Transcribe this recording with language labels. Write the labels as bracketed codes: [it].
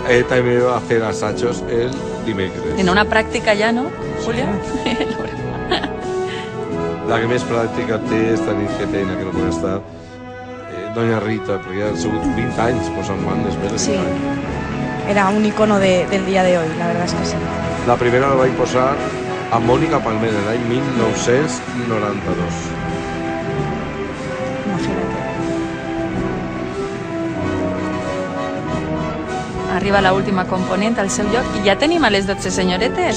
[ca] També va fer assajos el dimecres. En una pràctica ja, no, Julio? La que més pràctica té esta nit, que pena que no pot estar, doña Rita, perquè ha sigut 20 anys posant bandes, més de 20 anys. [es] Era un icono del día de hoy, la verdad es que sí. [ca] La primera la vaig posar a Mònica Palmer l'any 1992. [es] Imagínate. [ca] Arriba la última component al seu lloc i ja tenim a les 12 senyoretes.